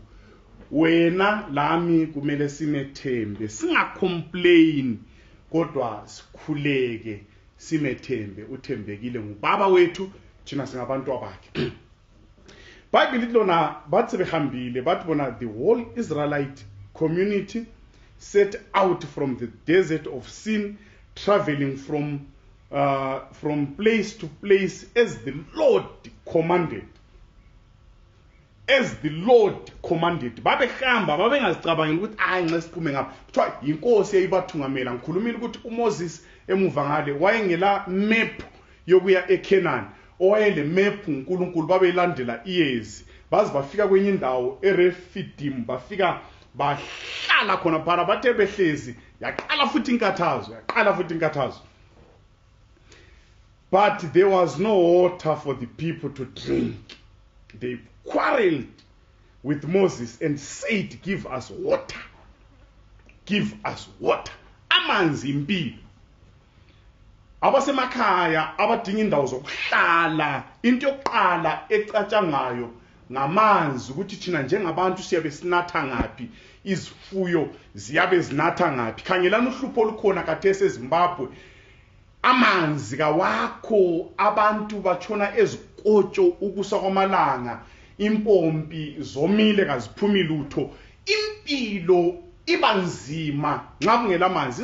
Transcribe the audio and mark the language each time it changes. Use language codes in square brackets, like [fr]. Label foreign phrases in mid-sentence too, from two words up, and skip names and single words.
[nd] Wena lami kumele simethembe, singacomplain, kodwa sikhuleke, simethembe. Uthembekile ngubaba wethu, thina singabantu abakhe. Bible lithi lona bathi sebehambile, bathi bona [en] the whole Israelite community set out from the desert of Sin, traveling from place to place as the Lord commanded. As the Lord commanded. [nd] Babehamba babengazicabangeli ukuthi nxa siphume ngapha kuthiwa inkosi eyibathungamela. Ngikhulumile ukuthi uMoses emuva ngale wayengela map yokuya eKenani, owayele map uNkulunkulu babeyilandela iyezi, baze bafika kwenye indawo eRefidim, bafika bahlala khona phana. Bathe behlezi yaqala futhi inkathazo, [en] but there was no water for the people to drink. They quarreled with Moses and said, give us water, give us water. [nd] Amanzi impilo. Abasemakhaya abadinga indawo zokuhlala, into yokuqala ecatshangayo ngamanzi, ukuthi thina njengabantu siyabe sinatha ngaphi, izifuyo ziyabe zinatha ngaphi. Khangelana uhlupho olukhona khathesi eZimbabwe, amanzi kawakho, abantu batshona ezikotsho ukusa kwamalanga, impompi zomile kaziphumi lutho, impilo ibanzima nxa kungela amanzi.